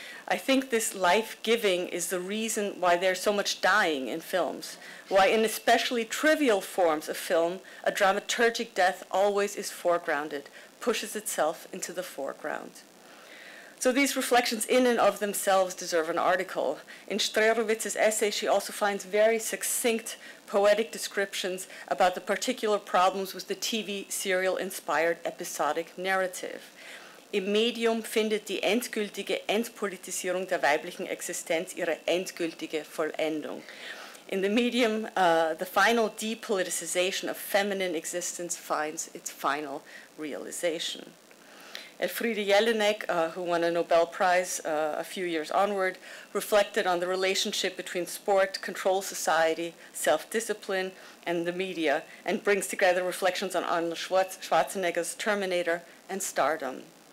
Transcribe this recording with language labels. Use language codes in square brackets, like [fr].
[en] I think this life-giving is the reason why there's so much dying in films, why in especially trivial forms of film, a dramaturgic death always is foregrounded, pushes itself into the foreground. So these reflections in and of themselves deserve an article. In Strerowitz's essay, she also finds very succinct poetic descriptions about the particular problems with the TV serial-inspired episodic narrative. [de] Im Medium findet die endgültige Entpolitisierung der weiblichen Existenz ihre endgültige Vollendung. [en] In the medium, the final depoliticization of feminine existence finds its final realization. Elfriede Jelinek, who won a Nobel Prize a few years onward, reflected on the relationship between sport, control society, self-discipline, and the media, and brings together reflections on Arnold Schwarzenegger's Terminator and stardom.